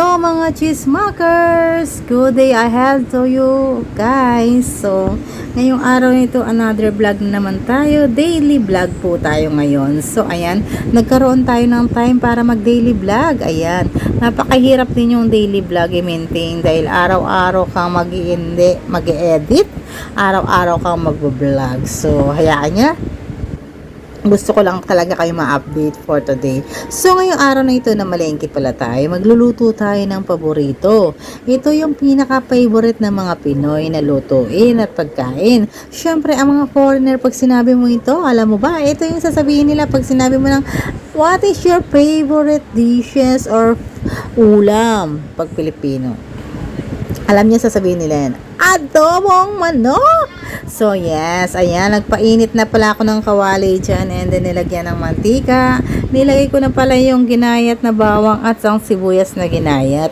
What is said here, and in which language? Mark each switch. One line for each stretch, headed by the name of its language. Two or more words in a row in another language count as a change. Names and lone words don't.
Filipino: mga chismakers!
English: Good day I have to you guys.
Filipino: So, ngayong araw nito,
English: another vlog
Filipino: na naman tayo.
English: Daily vlog
Filipino: po tayo ngayon. So, ayan, nagkaroon tayo ng time para mag
English: daily vlog.
Filipino: Ayan, napakahirap din yung
English: daily vlog
Filipino: i-maintain dahil araw-araw kang mag-edit, araw-araw kang mag-vlog. So, hayaan niya. Gusto ko lang talaga kayo ma-update
English: for today.
Filipino: So, ngayong araw na ito na malengke pala tayo, magluluto tayo ng paborito. Ito yung pinaka-favorite ng mga Pinoy na lutuin at pagkain. Siyempre, ang mga foreigner, pag sinabi mo ito, alam mo ba, ito yung sasabihin nila pag sinabi mo ng,
English: what is your favorite dishes or
Filipino: ulam pag Pilipino? Alam niya sasabihin nila yan, adobong manok! So, yes, ayan, nagpainit na pala ako ng kawali dyan
English: and then
Filipino: nilagyan ng mantika. Nilagay ko na pala yung ginayat na bawang at ang sibuyas na ginayat.